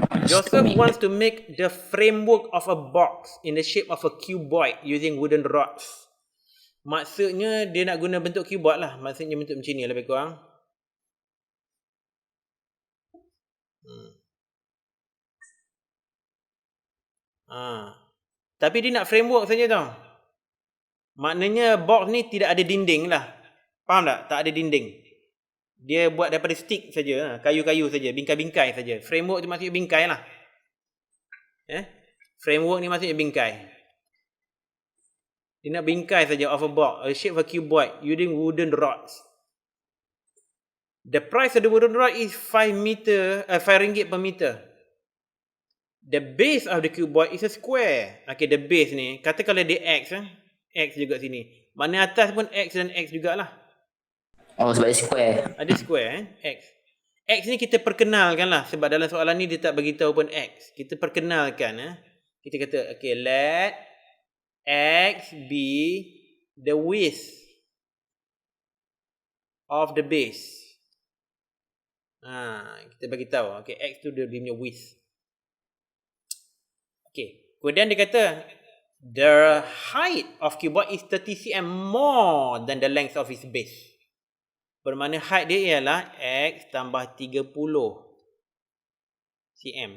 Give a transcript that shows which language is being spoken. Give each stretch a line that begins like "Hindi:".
English: Joseph wants to make the framework of a box in the shape of a cuboid using wooden rods.
Malay: Maksudnya dia nak guna bentuk cuboid lah. Maksudnya bentuk macam ni lebih kurang. Tapi dia nak framework saja tau. Maknanya box ni tidak ada dinding lah. Faham tak? Tak ada dinding. Dia buat daripada stick saja, kayu-kayu saja, bingkai-bingkai saja. Framework tu maksudnya bingkai lah. Framework ni maksudnya bingkai. Dia nak bingkai saja
English: of a box, a shape of a cuboid using wooden rods. The price of the wooden rod is 5 ringgit per meter. The base of the cuboid is a square.
Malay: Okay, the base ni, kata kalau dia x, x juga sini. Mana atas pun x dan x jugalah. Sebab dia square. Ada square x. X ni kita perkenalkan lah. Sebab dalam soalan ni dia tak beritahu pun x. Kita perkenalkan. Kita kata,
English: okay, let x be the width of the base.
Malay: Kita bagi tahu. Okay, x tu dia punya width. Okay. Kemudian dia kata
English: the height of cuboid is 30 cm more than the length of its base.
Malay: Bermakna height dia ialah x tambah 30 cm.